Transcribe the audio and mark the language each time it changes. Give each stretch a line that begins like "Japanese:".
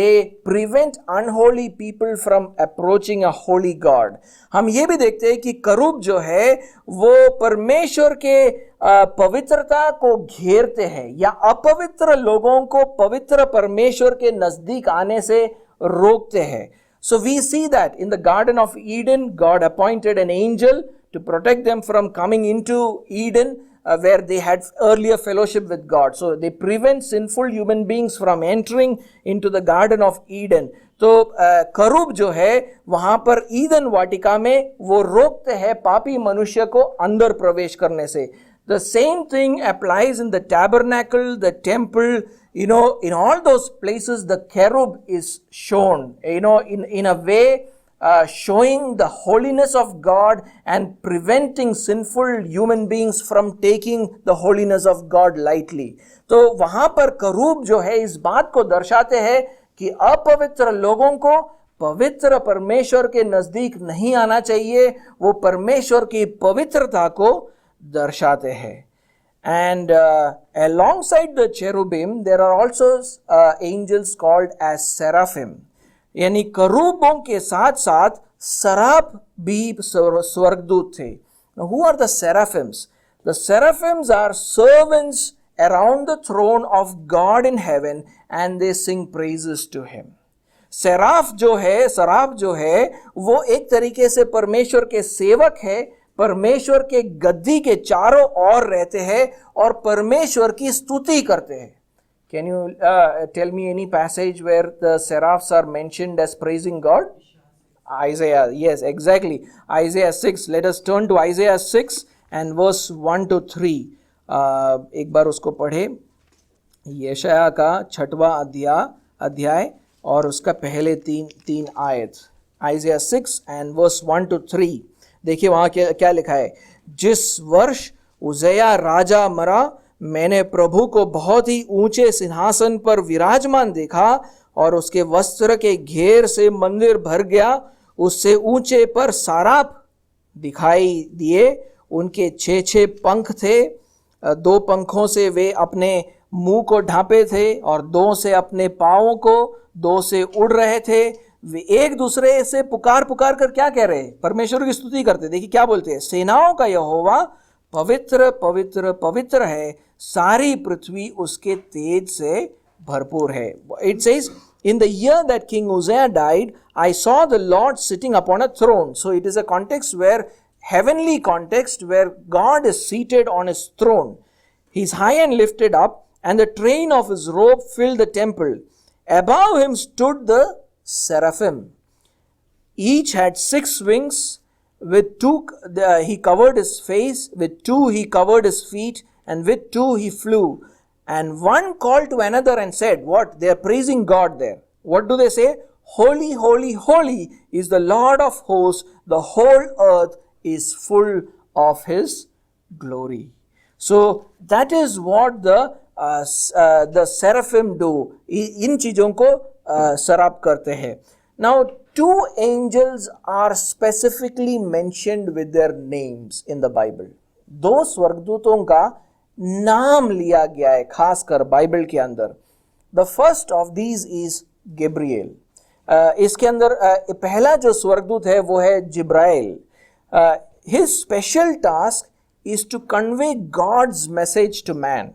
English: They prevent unholy people from approaching a holy God.
Hindi: हम ये भी देखते हैं कि करूब जो है वो परमेश्वर के पवित्रता को घेरते हैं या अपवित्र लोगों को पवित्र परमेश्वर के नजदीक आने से रोकते हैं.
English: So we see that in the Garden of Eden, God appointed an angel to protect them from coming into Eden, where they had earlier fellowship with God. So they prevent sinful human beings from entering into the Garden of Eden.
Hindi: तो करूब जो है वहां पर Eden वाटिका में वो रोकते हैं पापी मनुष्य को अंदर प्रवेश करने से.
English: The same thing applies in the tabernacle, the temple, in all those places the cherub is shown, in a way showing the holiness of God and preventing sinful human beings from taking the holiness of God lightly.
Hindi: तो वहां पर करूब जो है इस बात को दर्शाते हैं कि अपवित्र लोगों को पवित्र परमेश्वर के नजदीक नहीं आना चाहिए. वो परमेश्वर की पवित्रता को दर्शाते हैं.
English: And alongside the cherubim there are also angels called as seraphim.
Hindi: यानी करूबों के साथ साथ सराफ भी स्वर्गदूत थे.
English: Now, who are the seraphims? The seraphims are servants around the throne of God in heaven and they sing praises to him.
Hindi: Saraf जो है वो एक तरीके से परमेश्वर के सेवक है, परमेश्वर के गद्दी के चारों ओर रहते हैं और परमेश्वर की स्तुति करते हैं.
English: Can you tell me any passage where the seraphs are mentioned as praising God? Isaiah, yes, exactly. Isaiah 6. Let us turn to Isaiah 6 and verse 1 to 3.
Hindi: एक बार उसको पढ़े. यशाया का 6वां अध्याय और उसका पहले तीन आयत.
English: Isaiah 6 and verse 1 to 3.
Hindi: देखिए वहाँ क्या लिखा है. जिस वर्ष उज़ैया राजा मरा, मैंने प्रभु को बहुत ही ऊंचे सिंहासन पर विराजमान देखा और उसके वस्त्र के घेर से मंदिर भर गया. उससे ऊंचे पर साराफ दिखाई दिए. उनके 6 पंख थे. 2 पंखों से वे अपने मुंह को ढांपे थे और 2 से अपने पाँवों को 2 से उड़ रहे थे। वे एक दूसरे से पुकार पुकार कर क्या कह रहे? परमेश्वर की स्तुति करते। देखिए क्या बोलते हैं, सेनाओं का यहोवा पवित्र पवित्र पवित्र है, सारी पृथ्वी उसके तेज से भरपूर है।
English: It says, in the year that King Uzziah died, I saw the Lord sitting upon a throne. So it is a context where, heavenly context, where God is seated on his throne. He is high and lifted up, and the train of his robe filled the temple. Above him stood the seraphim. Each had 6 wings. With 2 he covered his face, with 2 he covered his feet, and with 2 he flew. And one called to another and said, what? They are praising God there. What do they say? Holy, holy, holy is the Lord of hosts. The whole earth is full of his glory. So that is what the seraphim do.
Hindi: इन चीजों को सराप करते हैं.
English: Now 2 angels are specifically mentioned with their names in the Bible.
Hindi: 2 स्वर्गदूतों का नाम लिया गया है खासकर बाइबल के अंदर.
English: The first of these is Gabriel.
Hindi: इसके अंदर पहला जो स्वर्गदूत है वो है जिब्राइल.
English: His special task is to convey God's message to man.